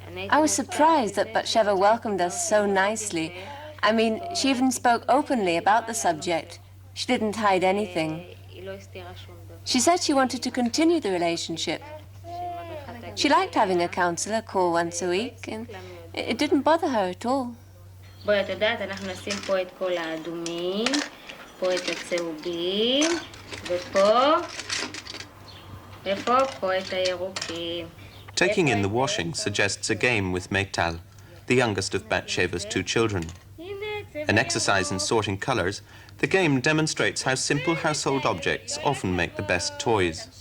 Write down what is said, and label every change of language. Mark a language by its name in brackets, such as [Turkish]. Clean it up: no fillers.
[English] I was surprised that Batsheva welcomed us so nicely. I mean, she even spoke openly about the subject. She didn't hide anything. She said she wanted to continue the relationship. She liked having a counselor call once a week, and it didn't bother her at all. [Hebrew] בואי, את יודעת, אנחנו נשים פה את כל האדומים, פה את הצהובים, ופה, פה את הירוקים. [English] Taking in the washing suggests a game with Meital, the youngest of Batsheva's two children. An exercise in sorting colors, the game demonstrates how simple household objects often make the best toys.